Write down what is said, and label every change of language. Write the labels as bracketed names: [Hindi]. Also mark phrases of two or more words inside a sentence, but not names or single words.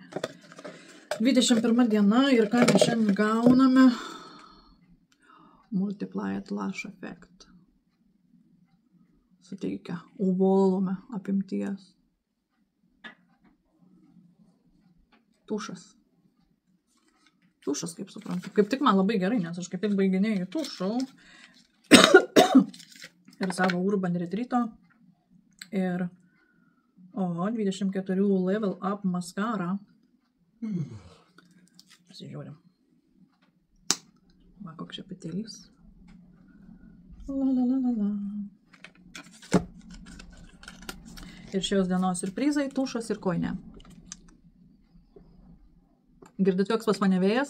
[Lithuanian] 21 diena ir ką mes šiandien gauname? [English] Multiplied lash effect. [Lithuanian] Suteikia volume apimties. Tušas. Tušas, kaip suprantu. Kaip tik man labai gerai, nes aš kaip tik baiginėjau tušų. Ir savo Urban Retreat'o. [English] Ir 24 level up mascara. [Lithuanian] Pasižiūrim. Va, koks čia petelys. La. Ir šios dienos surprizai, tušas ir koinė. Girdit, koks pas mane vėjas?